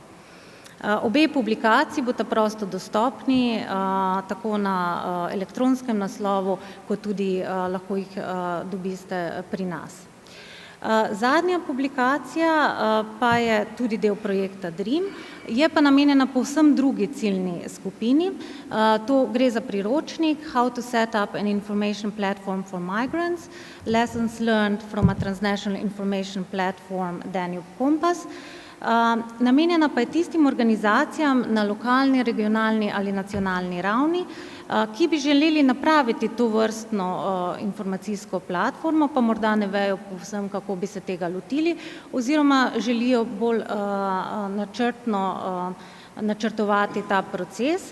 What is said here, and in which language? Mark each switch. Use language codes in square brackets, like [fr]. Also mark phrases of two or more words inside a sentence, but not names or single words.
[sl] Obe publikaciji bosta prosto dostopni, tako na elektronskem naslovu, kot tudi lahko jih dobite pri nas. Zadnja publikacija pa je tudi del projekta DREAM, je pa namenjena povsem drugi ciljni skupini. To gre za priročnik How to set up an information platform for migrants, lessons learned from a transnational information platform Danube Compass. Namenjena pa je tistim organizacijam na lokalni, regionalni ali nacionalni ravni, ki bi želeli napraviti tovrstno informacijsko platformo, pa morda ne vejo povsem, kako bi se tega lotili, oziroma želijo bolj načrtovati ta proces.